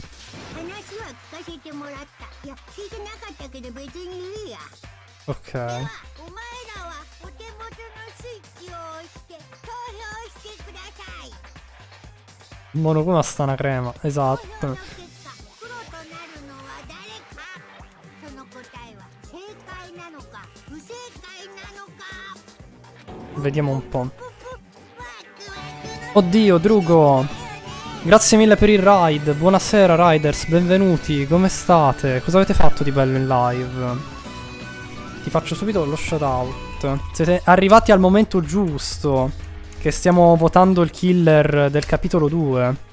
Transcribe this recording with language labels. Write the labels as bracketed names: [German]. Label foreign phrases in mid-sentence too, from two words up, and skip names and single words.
[Japanese] 話は聞かせてもらった。いや、聞いてなかったけど別にいいや。 [Italian] Ok. [Japanese] では、お前らはお手元のスイッチを押して投票してください。 [Italian] Monokuma sta una crema, [Japanese] 投票 [Italian] esatto. [Japanese] の結果、黒となるのは誰か。その答えは正解なのか不正解なのか。 [Italian] Vediamo un po'. Oddio, Drugo! Grazie mille per il ride. Buonasera, riders, benvenuti. Come state? Cosa avete fatto di bello in live? Ti faccio subito lo shoutout. Siete arrivati al momento giusto. Che stiamo votando il killer del capitolo 2.